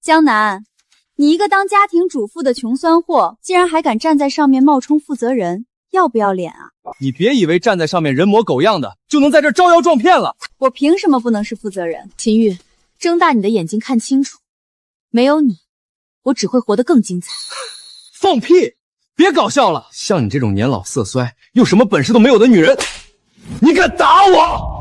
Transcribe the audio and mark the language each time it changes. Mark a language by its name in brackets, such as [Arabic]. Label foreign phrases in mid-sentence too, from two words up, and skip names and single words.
[Chinese] 江南，你一個當家庭主婦的窮酸貨，竟然還敢站在上面冒充負責人，要不要臉啊？你別以為站在上面人模狗樣的，就能在這招搖撞騙了。我憑什麼不能是負責人？秦玉，睜大你的眼睛看清楚，沒有你，我只會活得更精彩。放屁！別搞笑了，像你這種年老色衰又什麼本事都沒有的女人，你敢打我？